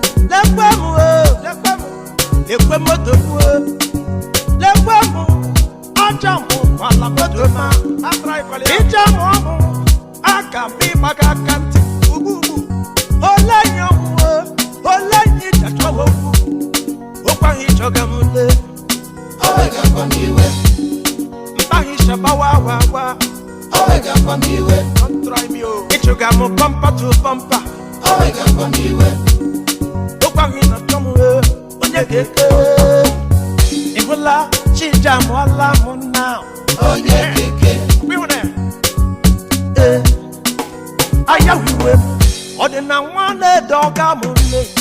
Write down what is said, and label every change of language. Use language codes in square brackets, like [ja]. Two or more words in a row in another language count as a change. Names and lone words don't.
[ig] Lekwe m o, lekwe m. Lekwe moto m o. Lekwe m. Aja m kwala moto ma. Ije m ọmụ. Aga m ịgba gị aka ntị. Ugbu ugbu. Ole nye ọmụ o. Ole nye ije chọwa okwu. Okwu ahụ ịchọga m lee. O wegakwa m iwe. Mkpaghị shaba wa, wa, wa. O wegakwa m iwe. [en] Don't try me, oh. [ig] Ịchụga m [en] bumper to bumper. [ig] O wegakwa m iwe. Okwaghị na chọm, eh, onye ga-eke. Ị hụla Chija mụọla m now. Onye ga-eke. Ọ bụ ịhụ na, eh, aya wiwe m. Ọ dị na nwa na-ede ọga m nne.